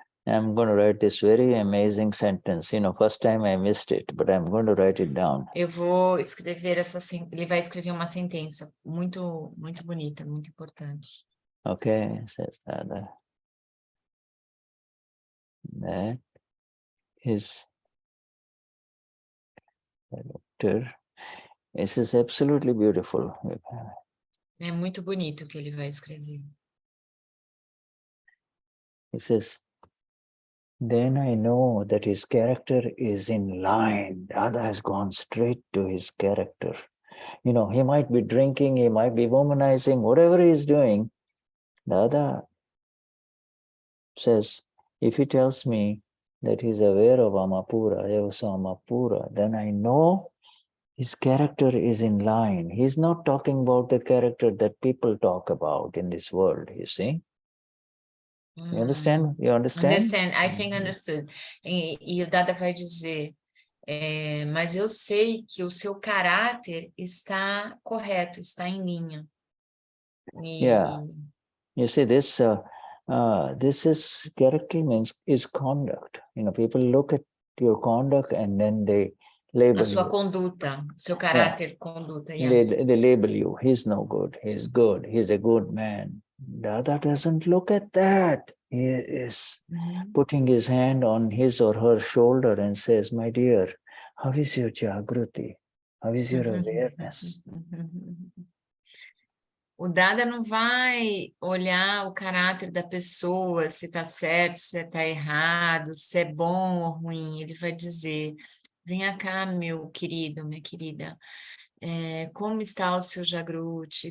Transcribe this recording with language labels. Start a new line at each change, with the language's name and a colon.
English: I'm going to write this very amazing sentence. You know, first time I missed it, but I'm going to write it down.
Portuguese: eu vou escrever ele vai escrever uma sentença muito, muito bonita, muito importante.
English: Okay, says Dada. That is character. This is absolutely beautiful.
Portuguese: É muito bonito o que ele vai escrever.
English: He says, then I know that his character is in line. Dada has gone straight to his character. You know, he might be drinking, he might be womanizing, whatever he is doing. Dada says, if he tells me that he's aware of Amapura, Amapura, then I know his character is in line. He's not talking about the character that people talk about in this world, you see? You understand? You understand? Understand, I think understood.
Portuguese: E o Dada vai dizer, mas eu sei que o seu caráter está correto, está em linha.
English: Yeah. You see, this is character means is conduct. You know, people look at your conduct and then they label
Portuguese: A sua
English: you.
Portuguese: conduta, seu caráter, conduta.
English: Yeah. They label you. He's no good. He's good. He's a good man. Dada doesn't look at that. He is putting his hand on his or her shoulder and says, my dear, how is your Jagruti? How is your awareness?
Portuguese: O Dada não vai olhar o caráter da pessoa, se está certo, se está errado, se é bom ou ruim. Ele vai dizer, venha cá, meu querido, minha querida, como está o seu Jagruti?